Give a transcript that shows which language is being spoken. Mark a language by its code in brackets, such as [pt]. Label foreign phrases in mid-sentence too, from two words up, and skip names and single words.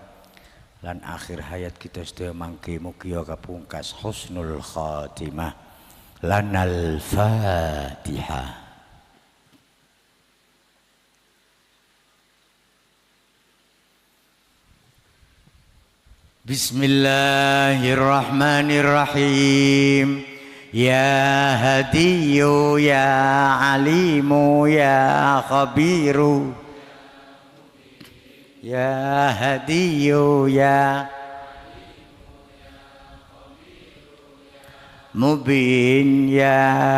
[jv] Lan akhir hayat kita sedaya mangke mugi kapungkas [ar] حسن الخاتمة. لنا الفاتحة. بسم الله الرحمن الرحيم. يا هادي يا عليم يا خبير يا هادي يا مبين يا